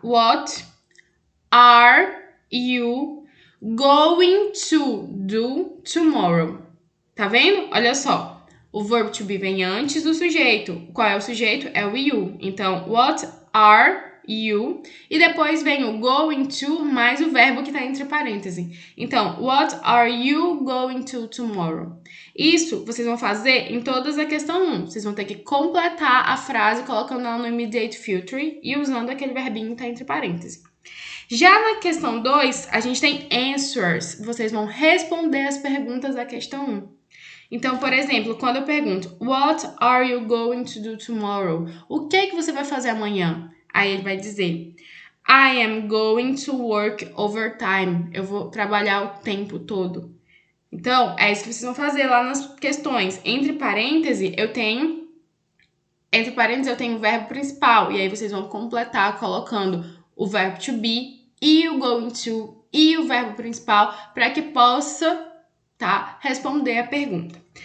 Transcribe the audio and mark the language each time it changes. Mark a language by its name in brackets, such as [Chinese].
[English] What are you going to do tomorrow? [Portuguese] Tá vendo? Olha só. O verbo to be vem antes do sujeito. Qual é o sujeito? É o you. Então, [English] what are you? [Portuguese] E depois vem o going to mais o verbo que está entre parênteses. [English] Então, what are you going to tomorrow? [Portuguese] Isso vocês vão fazer em todas a questão 1. Vocês vão ter que completar a frase colocando ela no immediate future e usando aquele verbinho que está entre parênteses. Já na questão 2, a gente tem answers. Vocês vão responder as perguntas da questão 1. Então, por exemplo, quando eu pergunto [English] what are you going to do tomorrow? [Portuguese] O que é que você vai fazer amanhã? Aí ele vai dizer [English] I am going to work overtime. [Portuguese] Eu vou trabalhar o tempo todo. Então, é isso que vocês vão fazer lá nas questões. Entre parênteses, eu tenho o verbo principal. E aí vocês vão completar colocando o verbo to be e o going to e o verbo principal para que possa, tá, responder a pergunta.